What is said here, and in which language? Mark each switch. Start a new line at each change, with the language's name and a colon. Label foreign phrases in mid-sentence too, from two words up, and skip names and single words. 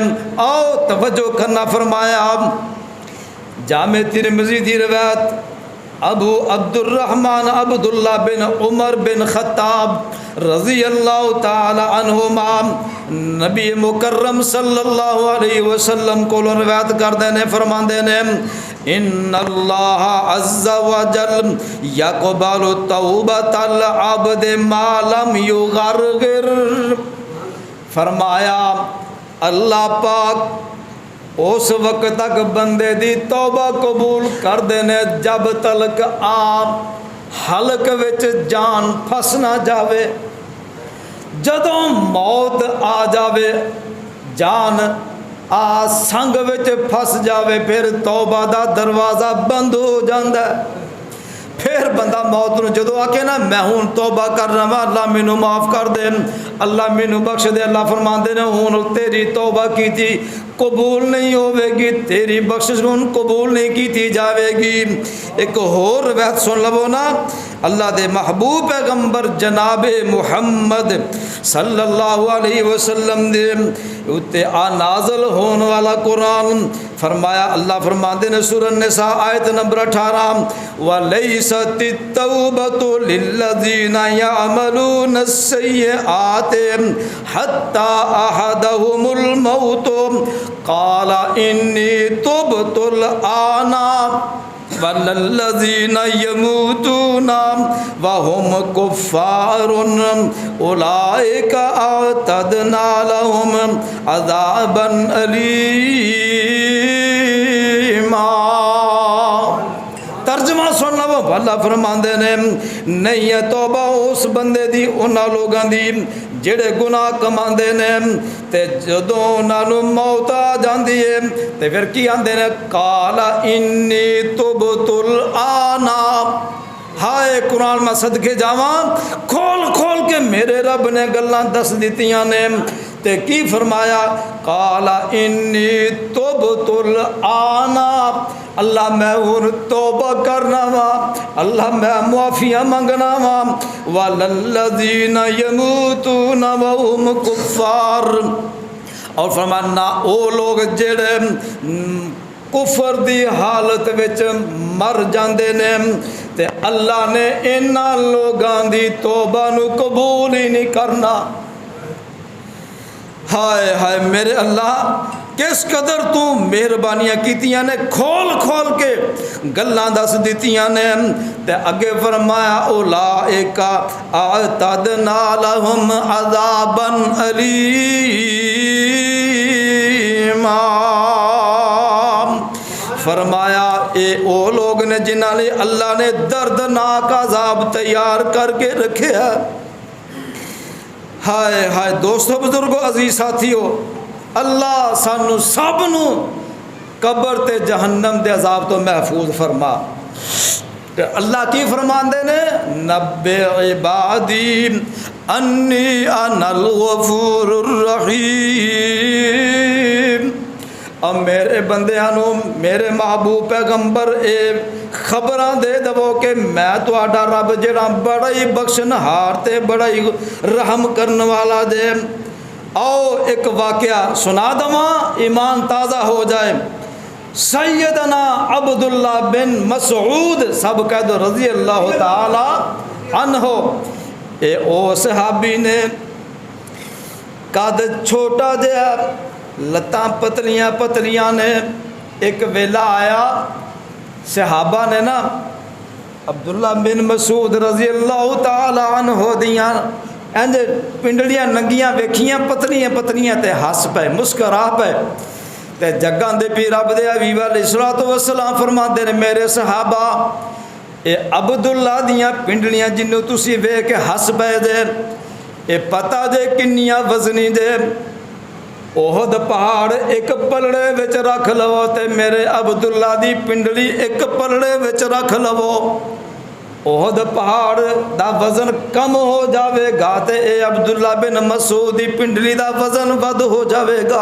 Punjabi: آؤ توجہ کرنا، فرمایا جامع ترمذی دی روایت ابو عبد الرحمن عبداللہ بن عمر بن خطاب
Arabic: رضی اللہ تعالی عنہما
Punjabi: نبی مکرم
Arabic: صلی اللہ علیہ وسلم
Punjabi: کو روایت کردے نے فرماندے نے
Arabic: ان اللہ عز وجل یقبل توبۃ العبد ما لم یغرغر،
Punjabi: فرمایا اللہ پاک اس وقت تک بندے دی توبہ قبول کردے نے جب تلک آپ حلق وچ جان پھس نہ جاوے، جدوں موت آ جاوے جان آ سنگ وچ پھس جاوے پھر توبہ دا دروازہ بند ہو جاندا ہے۔ پھر بندہ موت نو جدو آکے نا میں ہوں توبہ کرنا وا اللہ مینوں معاف کر دے، اللہ مینوں بخش دے، اللہ فرماندے نے ہوں تیری توبہ کیتی قبول نہیں ہوے گی، تیری بخشش ہوں قبول نہیں کیتی جاوے گی۔ ایک اور روایت سن لو نا، اللہ دے محبوب پیغمبر جناب محمد صلی
Arabic: اللہ علیہ وسلم
Punjabi: دے اتے نازل ہون والا قرآن فرمایا، اللہ فرماندے نے سورہ النساء آیت
Arabic: نمبر 18 وَلَيْسَتِ التَّوْبَةُ لِلَّذِينَ يَعْمَلُونَ السَّيِّئَاتِ حَتَّى أَحَدَهُمُ الْمَوْتُ قَالَ إِنِّي تُبْتُ الْآنَ وَالَّذِينَ يَمُوتُونَ وَهُمْ كُفَّارٌ أُولَئِكَ أَعْتَدْنَا لَهُمْ عَذَابًا أَلِيمًا۔
Punjabi: ترجمہ سن لو، اللہ فرماندے نے نہیں ہے توبہ اس بندے دی انہاں لوگاں دی جڑے گناہ کماندے نے تے جدوں انہاں نوں موت آ جاندی ہے تے پھر کی آندے نے
Arabic: قال انی تبت الآن،
Punjabi: ہائے قرآن میں صدقے جاواں کھول کھول کے میرے رب نے گلاں دس دتیاں نے تے کی فرمایا قال
Arabic: انی تبت الآن،
Punjabi: اللہ میں ہوں توبہ کرنا وا، اللہ میں معافیاں منگنا وا،
Arabic: وَالَّذِينَ يَمُوتُونَ وَهُمْ كُفَّارٌ،
Punjabi: اور فرمانا او لوگ جڑے کفر دی حالت وچ مر جاندے نے تے اللہ نے انہاں لوگاں دی توبہ نو قبول ہی نہیں کرنا۔ ہائے ہائے میرے اللہ کس قدر تو مہربانیاں کیتیاں نے، کھول کھول کے گلاں دس دتیاں نے تے اگے فرمایا
Arabic: اولئک اعتدنا لهم عذابا الیما،
Punjabi: فرمایا اے او لوگ نے جنہاں لئی اللہ نے دردناک عذاب تیار کر کے رکھے ہے۔ ہائے ہائے دوستو بزرگو عزیز ساتھیو، اللہ سانو سب نو قبر تے جہنم دے عذاب تو محفوظ فرما۔ کہ اللہ کی فرماندے نے
Arabic: نبّئ عبادی انی انا الغفور الرحیم،
Punjabi: اب میرے بندیانوں میرے محبوب پیغمبر اے خبراں دے دو کہ میں تہاڈا رب جڑا بڑا ہی بخشنہار تے بڑا ہی رحم کرن والا دے۔ آؤ ایک واقعہ سنا دواں ایمان تازہ ہو جائے۔ سیدنا عبداللہ بن مسعود سب کہہ دو
Arabic: رضی اللہ تعالی عنہ،
Punjabi: اے او صحابی نے قد چھوٹا جہا لتاں پتلیاں پتلیاں نے، ایک ویلا آیا صحابہ نے نا عبداللہ بن مسعود
Arabic: رضی اللہ تعالی عنہ
Punjabi: دیاں انج پنڈلیاں ننگیاں ویکھیاں پتلیاں پتلیاں تے ہس پے مسکرا پے تے جگاں دے پی رب دے حبیب
Arabic: علیہ الصلوۃ والسلام
Punjabi: فرماندے نے میرے صحابہ اے عبداللہ دیاں پنڈلیاں جنوں تسی ویکھ کے ہس پے دے اے پتہ جے کنیاں وزنی دے، احد پہاڑ ایک پلڑے وچ رکھ لو تے میرے عبداللہ دی پنڈلی ایک پلڑے وچ رکھ لو، احد پہاڑ دا وزن کم ہو جاوے گا تے اے عبداللہ بن مسعود دی پنڈلی دا وزن ود ہو جاوے گا۔